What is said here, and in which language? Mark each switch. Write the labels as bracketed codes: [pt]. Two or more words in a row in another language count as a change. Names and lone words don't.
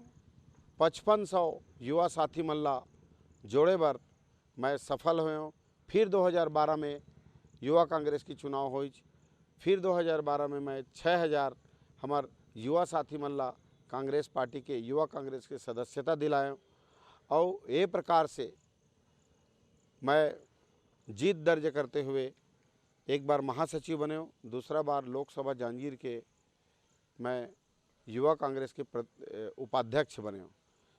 [hne] 5500 युवा साथी मन ला जोड़े बर मैं सफल हुए। फिर 2012 में युवा कांग्रेस की चुनाव होइच। फिर 2012 में मैं 6000 हमार युवा साथी मन ला कांग्रेस पार्टी के युवा कांग्रेस के सदस्यता दिलाए और ये प्रकार से मैं जीत दर्ज करते हुए एक बार महासचिव बने, दूसरा बार लोकसभा जांजगीर के मैं युवा कांग्रेस के उपाध्यक्ष बने।